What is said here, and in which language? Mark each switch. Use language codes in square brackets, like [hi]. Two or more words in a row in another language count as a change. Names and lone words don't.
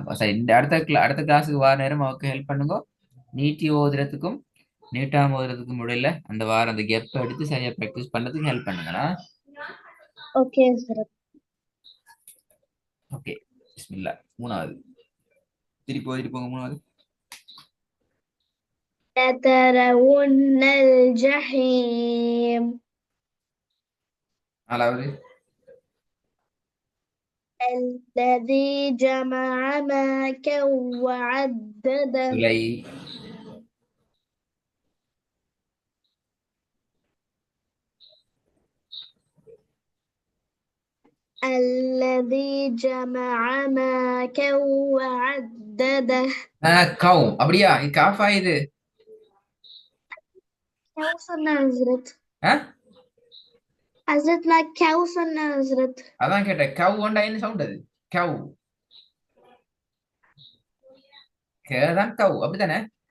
[ta] சரி, இந்த அடுத்த கிளாஸுக்கு வார நேரம் அவருக்கு ஹெல்ப் பண்ணுங்க. நீட்டி ஓதுறதுக்கும் நீட்டாம ஓதுறதுக்கும் முடியல அந்த வாரம் அந்த கெப்பை எடுத்து சரியா ப்ராக்டிஸ் பண்ணதுக்கு ஹெல்ப் பண்ணுங்கண்ணா. ஓகே ஹஸ்ரத். ஓகே, பிஸ்மில்லா. மூணாவது. திருப்பி ஓதிட்டு போங்க. மூணாவது. [ar] لَتَرَوُنَّ الْجَحِيمَ [ta] நாலாவது. [ar] الَّذِي جَمَعَ مَالًا وَعَدَّدَهُ [ta] இல்லை. [ar] الَّذِي جَمَعَ مَالًا وَعَدَّدَهُ [ta] கவு அப்படியா? காஃபா இது? كَوْ சொன்ன ஹஸ்ரத். ஆ? ஹஸ்ரத் நான் கெவ் சொன்ன ஹஸ்ரத். அதான் கேட்டேன். கவு ஒண்டா என்ன சவுண்ட் அது? கவு கேதான் கவு அப்படித்தானே?